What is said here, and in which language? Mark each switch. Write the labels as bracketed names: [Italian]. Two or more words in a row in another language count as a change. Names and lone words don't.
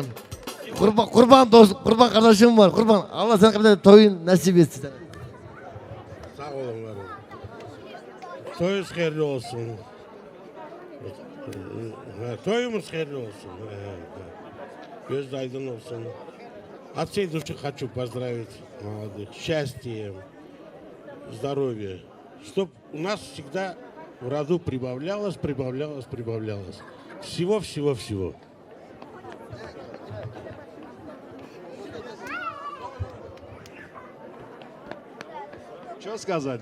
[Turkish] Kurban dost, kurban kardeşim var. Kurban. Allah sana kadar toyun nasip etsin. Sağ olun varım. Toyunuz hayırlı olsun. Toyumuz hayırlı olsun. Göz aydın olsun. [Russian] От всей души хочу поздравить молодых. Счастья, здоровья. Чтоб у нас всегда в роду прибавлялось, прибавлялось, прибавлялось. Всего, всего, всего. Что сказать?